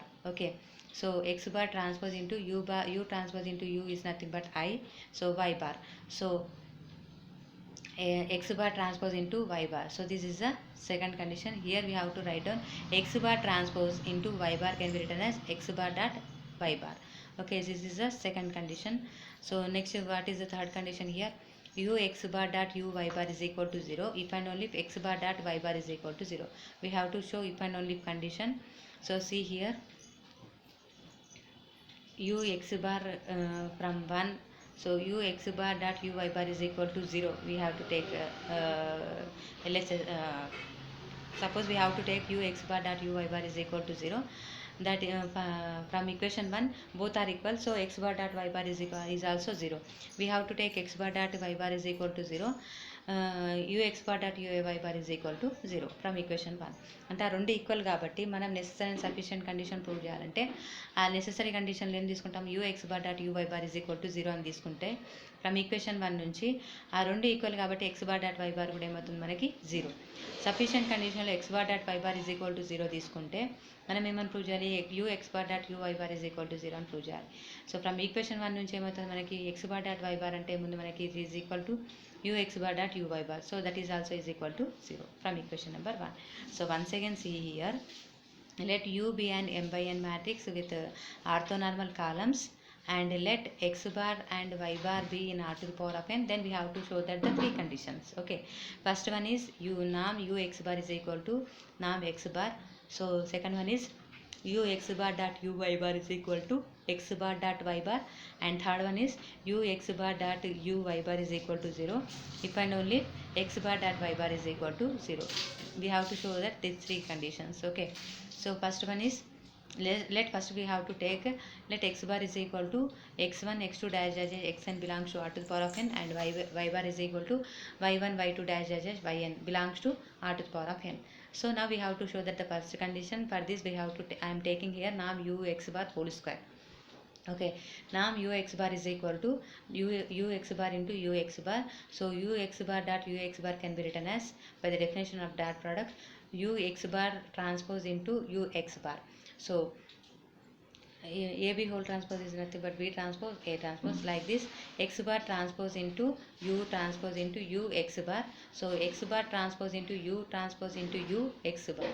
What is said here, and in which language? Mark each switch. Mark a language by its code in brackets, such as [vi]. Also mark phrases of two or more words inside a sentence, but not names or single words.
[en] Okay, so x bar transpose into u transpose into u is nothing but I. So y bar. So x bar transpose into y bar. So this is the second condition. Here we have to write down x bar transpose into y bar can be written as x bar dot y bar. Okay, this is the second condition. So next, what is the third condition here? U x bar dot u y bar is equal to 0 if and only if x bar dot y bar is equal to 0. We have to show if and only if condition. So see here, u x bar from 1. So u x bar dot u y bar is equal to 0. We have to take suppose we have to take u x bar dot u y bar is equal to 0. That from equation 1 both are equal. So x bar dot y bar is also 0. We have to take x bar dot y bar is equal to 0. u x bar dot u y bar is equal to 0 from equation 1. [te] అంటే ఆ రెండు ఈక్వల్ కాబట్టి మనం [en] necessary and sufficient condition prove [te] చేయాలంటే ఆ [en] necessary conditionలో [te] ఏం తీసుకుంటాం, [en] u x bar dot u y bar is equal to 0 [te] అని తీసుకుంటే [en] from equation 1 [te] నుంచి ఆ రెండు ఈక్వల్ కాబట్టి [en] x bar dot y bar [te] కూడా ఏమవుతుంది మనకి 0. [en] sufficient conditionలో x bar dot y bar is equal to 0 [te] తీసుకుంటే మనం ఏమని ప్రూవ్ చేయాలి, [en] u x bar dot u y bar is equal to 0 [te] అని ప్రూవ్ చేయాలి. [en] so from equation 1 [te] నుంచి ఏమవుతుంది మనకి [en] x bar dot y bar [te] అంటే ముందు మనకి ఇది [en] is equal to u x bar dot u y bar. so that is also is equal to 0 from equation number 1. so once again see here, let U be an m by n matrix with orthonormal columns, and let x bar and y bar be in r to the power of n. Then we have to show that the three conditions. Okay, first one is norm u x bar is equal to norm x bar. So second one is u x bar dot u y bar is equal to x bar dot y bar, and third one is u x bar dot u y bar is equal to 0 if and only x bar dot y bar is equal to 0. We have to show that these three conditions. Okay, so first one is, let first we have to take, let x bar is equal to x1 x2 dash dash xn belongs to r to the power of n, and y bar is equal to y1 y2 dash dash yn belongs to r to the power of n. So now we have to show that the first condition. For this we have to I am taking here norm u x bar whole square. Okay, norm u x bar is equal to u x bar into u x bar. So u x bar dot u x bar can be written as, by the definition of dot product, u x bar transpose into u x bar. So AB whole transpose is nothing but B transpose A transpose, like this. X bar transpose into U transpose into U x bar. So X bar transpose into U transpose into U x bar.